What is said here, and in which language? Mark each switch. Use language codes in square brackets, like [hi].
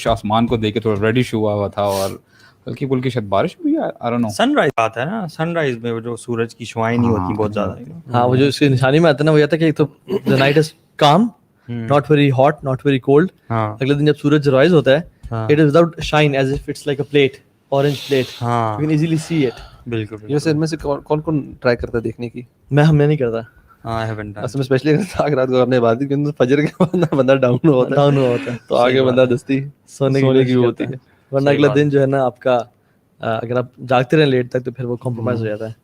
[ur] آسمان کو دیکھ کے تھوڑا ریڈش ہوا ہوا تھا اور ہلکی پھلکی شاید بارش ہوئی ہے. [en] I don't know. [ur] Sun rise آتا ہے نا, سن رائز میں جو سورج کی شعائیں نہیں ہوتی بہت زیادہ. ہاں وہ جو اس کی نشانی میں آتا ہے نا وہ یہ تھا کہ ایک تو [en] the night is calm, not very hot, not very cold. [ur] اگلے دن جب سورج رائز ہوتا ہے [en] it is without shine as if it's like a plate, orange plate. You can easily see it. [ur] بالکل. یہ ان میں سے کون کون ٹرائی کرتا ہے دیکھنے کی؟ میں نہیں کرتا. اصل میں اسپیشلی اگر رات کو آپ نے بات کی فجر کے بعد بندہ ڈاؤن ہوتا ہے تو آگے بندہ دستی سونے کی ہوتی ہے, ورنہ اگلا دن جو ہے نا آپ کا اگر آپ جاگتے رہیں لیٹ تک تو پھر وہ کمپرومائز ہو جاتا ہے.